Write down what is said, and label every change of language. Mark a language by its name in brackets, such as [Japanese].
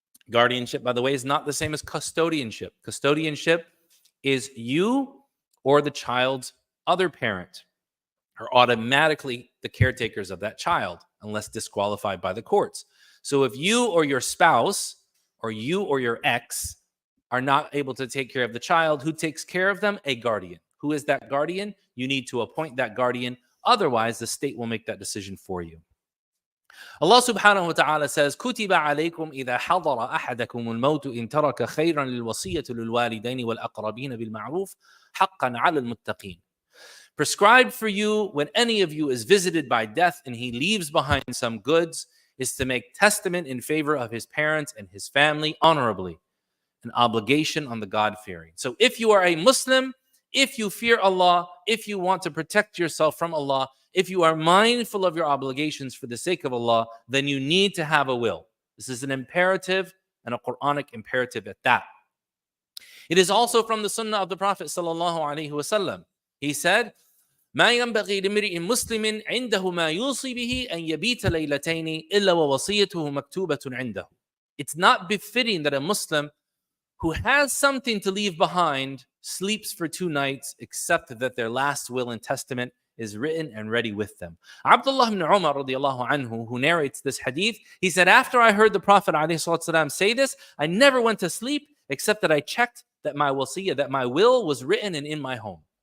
[English] Guardianship, by the way, is not the same as custodianship. Custodianship is you or the child's other parent are automatically the caretakers of that child unless disqualified by the courts. So if you or your spouse or you or your ex are not able to take care of the child, who takes care of them? A guardian. Who is that guardian? You need to appoint that guardian. Otherwise, the state will make that decision for you. [Arabic] Allah subhanahu wa ta'ala says, كُتِبَ عَلَيْكُمْ إِذَا حَضَرَ أَحَدَكُمُ الْمَوْتُ إِن تَرَكَ خَيْرًا لِلْوَصِيَّةِ لِلْوَالِدَيْنِ وَالْأَقْرَبِينَ بِالْمَعْرُوفِ حَقًّا عَلَى الْمُتَّقِينَ. [English] Prescribed for you when any of you is visited by death and he leaves behind some goods is to make testament in favor of his parents and his family honorably, an obligation on the God-fearing. So if you are a Muslim, if you fear Allah, if you want to protect yourself from Allah, if you are mindful of your obligations for the sake of Allah, then you need to have a will. This is an imperative and a Quranic imperative at that. It is also from the Sunnah of the Prophet sallallahu alaihi wasallam. He said, [Arabic] ما ينبغي لامرئ مسلم عنده ما يوصي به أن يبيت ليلتين إلا ووصيته مكتوبة عنده. [English] It's not befitting that a Muslim who has something to leave behind sleeps for 2 nights except that their last will and testament is written and ready with them. Abdullah ibn Umar radiallahu anhu, who narrates this hadith, he said, after I heard the Prophet ﷺ say this, I never went to sleep except that I checked that my wasiyah, that my will was written and in my home.